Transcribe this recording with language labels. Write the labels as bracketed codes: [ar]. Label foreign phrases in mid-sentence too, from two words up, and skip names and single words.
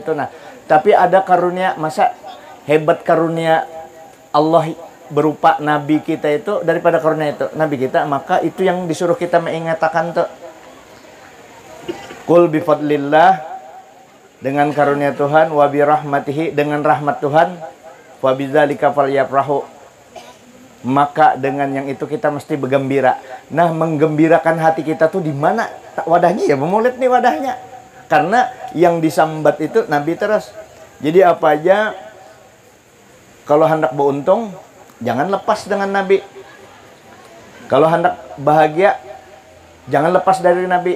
[bjn] Nah, tapi ada karunia, masa hebat karunia Allah berupa Nabi kita itu daripada karunia itu Nabi kita, maka itu yang disuruh kita mengatakan tuh. [ar] Qul bifadlillah, [id] dengan karunia Tuhan, [ar] wa birahmatihi, [id] dengan rahmat Tuhan, [ar] wa bidzalika falyafrahu, [id] maka dengan yang itu kita mesti bergembira. [bjn] Nah, menggembirakan hati kita tuh di mana wadahnya? Ya memulit nih wadahnya. Karena yang disambat itu Nabi terus. [id] Jadi apa aja kalau hendak beruntung, jangan lepas dengan Nabi. Kalau hendak bahagia, jangan lepas dari Nabi.